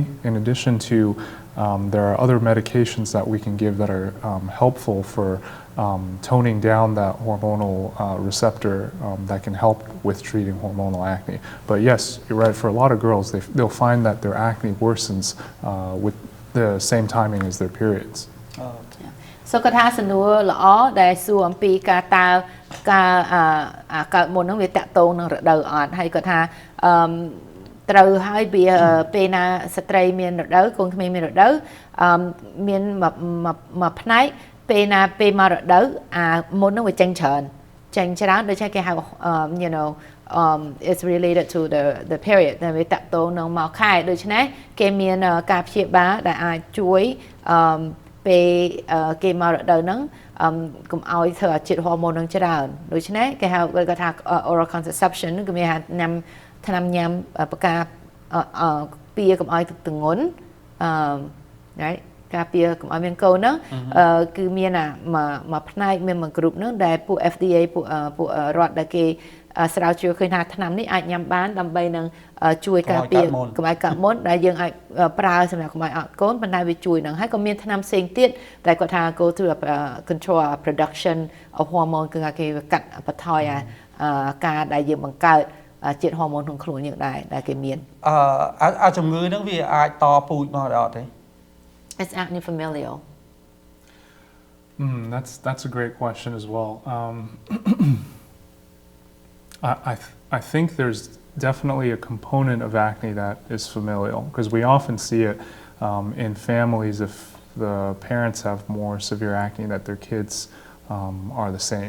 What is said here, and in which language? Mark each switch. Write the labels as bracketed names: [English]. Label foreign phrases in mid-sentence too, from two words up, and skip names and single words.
[English] In addition to, there are other medications that we can give that are helpful for toning down that hormonal receptor that can help with treating hormonal acne. But yes, you're right, for a lot of girls, they'll find that their acne worsens with the same timing as their periods. [Khmer] so គាត់ថាសំណួរល្អដែលសួរអំពីការតើការកើតមុនហ្នឹងវាតាក់ទងនឹងរដូវអត់ហើយគាត់ថាត្រូវហើយវាពេលណាស្ត្រីមានរដូវកូនក្មេងមានរដូវមានមួយផ្នែកពេលណាពេលមករដូវ មុនហ្នឹងវាចេញច្រើនដូចគេហៅ [English] you know it's related to the period [Khmer] ដែលវាតាក់ទងនឹងមកខែដូច្នេះគេមានការព្យាបាលដែលអាចជួយពេលគេមករដូ វហ្នឹងកុំឲ្យធ្វើឲ្យជាតិហូម៉ូននឹងច្រើនដូច្នេះគេហៅគាត់ថា [English] oral contraception [Khmer] គឺមានថ្នាំញ៉ាំប្រការពារកុំឲ្យទ ងន់right ការពារកុំឲ្យមានកូនហ្នឹងគឺមានមួយផ្នែកមានមួយ group ហ្នឹងដែលពួក FDA ពួករដ្ឋដែលគេស្រាវជ្រាវឃើញថាថ្នាំនេះអាចញ៉ាំបានដើម្បីនឹងជួយការពារកុំឲ្យកើតមុនដែលយើងអាចប្រើសម្រាប់កុំឲ្យអត់កូនប៉ុន្តែវាជួយនឹងហើយក៏មានថ្នាំផ្សេងទៀតដែលគាត់ថា [English] go through control production of hormone [Khmer] គឺគេកាត់បន្ថយការដែលយើងបង្កើតជាតិហូម៉ូនក្នុងខ្លួនយើងដែលគេមាន ជំងឺហ្នឹងវាអាចតពូជមកដល់អត់ទេ [English] It's acne familial. That's a great question as well. I think there's definitely a component of acne that is familial because we often see it in families if the parents have more severe acne that their kids are the same.